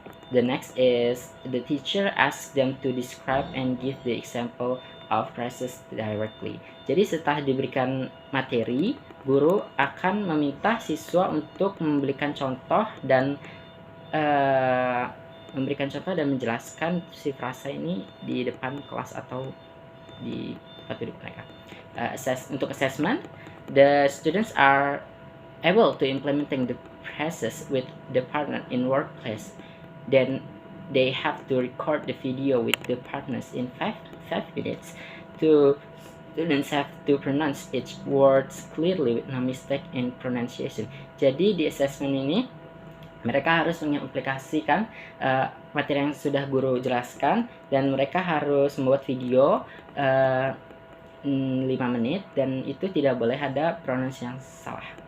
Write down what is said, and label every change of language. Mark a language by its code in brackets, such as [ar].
[en] The next is the teacher asks them to describe and give the example of phrases directly. [id] Jadi setelah diberikan materi, guru akan meminta siswa untuk memberikan contoh dan menjelaskan si frasa ini di depan kelas atau di tempat duduk mereka. Untuk [en] assessment, the students are able to implementing the phrases with the partner in workplace. Then they have to record the video with the partners in 5 minutes. Students have to pronounce each words clearly with no mistake in pronunciation. [id] Jadi di assessment ini mereka harus mengaplikasikan materi yang sudah guru jelaskan, dan mereka harus membuat video 5 menit, dan itu tidak boleh ada pronunciasi yang salah.